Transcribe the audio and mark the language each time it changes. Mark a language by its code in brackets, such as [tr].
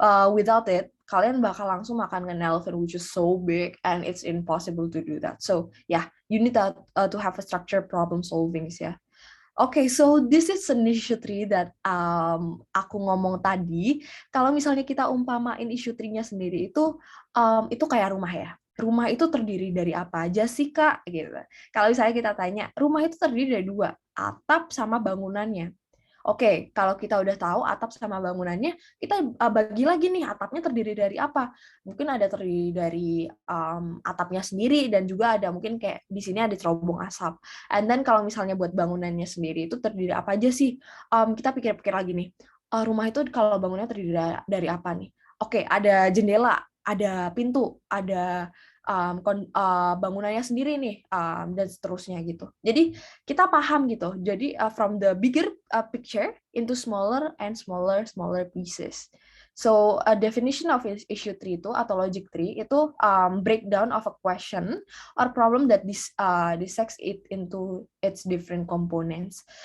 [en] Without it, [id] kalian bakal langsung makan [en] an elephant which is so big and it's impossible to do that. So yeah, you need to have a structured problem solving ya. Okay, so this is an issue tree that [id] aku ngomong tadi. Kalau misalnya kita umpamain issue tree-nya sendiri itu kayak rumah ya. Rumah itu terdiri dari apa aja sih, Kak? Gitu. Kalau misalnya kita tanya, rumah itu terdiri dari 2, atap sama bangunannya. Oke, kalau kita udah tahu atap sama bangunannya, kita bagi lagi nih atapnya terdiri dari apa? Mungkin ada terdiri dari atapnya sendiri dan juga ada mungkin kayak di sini ada cerobong asap. And then kalau misalnya buat bangunannya sendiri itu terdiri apa aja sih? Kita pikir-pikir lagi nih. Rumah itu kalau bangunannya terdiri dari apa nih? Oke, ada jendela, ada pintu, ada bangunannya sendiri nih dan seterusnya gitu. Jadi kita paham gitu. [en] Jadi from the bigger picture into smaller and smaller pieces. So a definition of issue tree itu atau logic tree itu breakdown of a question or problem that dissects it into its different components.